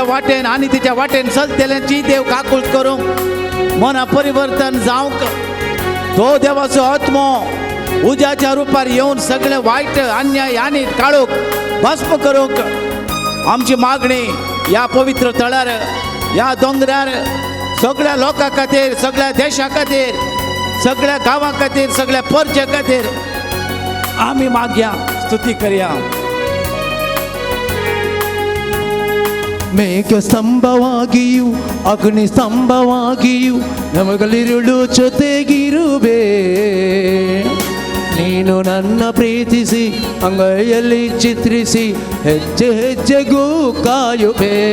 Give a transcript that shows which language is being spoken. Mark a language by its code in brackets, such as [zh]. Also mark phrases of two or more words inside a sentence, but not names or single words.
[kok] वाटेन आनी तिच्या वाटेन चलतेल्यांची देव काकुळट करूंक मना परिवर्तन जावंक तो देवाचो आत्मो उज्याच्या रुपार येवन सगळे वायट अन्याय आनी काळोख भस्म करूंक आमची मागणी या पवित्र तळार या दोंगरार सगळ्या लोकां खातीर सगळ्या देशा खातीर सगळ्या गांवां खातीर सगळ्या परजे खातीर आमी मागया स्तुती करया. [kn] ಮೇಘ ಸ್ತಂಭವಾಗಿಯೂ ಅಗ್ನಿ ಸ್ತಂಭವಾಗಿಯೂ ನಮಗಲಿರುಳು ಜೊತೆಗಿರುವೆ. ನೀನು ನನ್ನ ಪ್ರೀತಿಸಿ ಅಂಗೈಯಲ್ಲಿ ಚಿತ್ರಿಸಿ ಹೆಜ್ಜೆ ಹೆಜ್ಜೆಗೂ ಕಾಯುವೆ.